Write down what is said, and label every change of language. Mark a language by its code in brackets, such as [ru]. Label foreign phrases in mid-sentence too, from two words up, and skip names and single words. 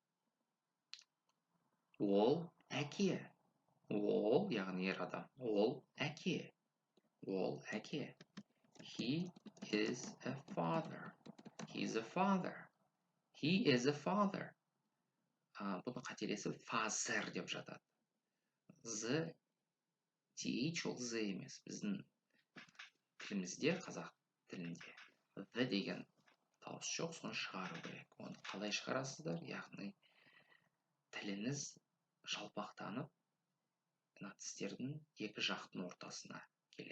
[kk] Ол әке. Ол, яғни ер адам. Ол әке. Ол әке. [en] He is a father. He's a father. He is a father. [kk] Бұны қателесіп father деп жатады. Z, TH ол Z емес. Біздің тілімізде, қазақ тілінде. The деген дауыс жоқ, соны шығару керек. Оны қалай шығарасыздар? Яғни тіліңіз жалпақтанып, тістердің екі жақтың ортасына келеді.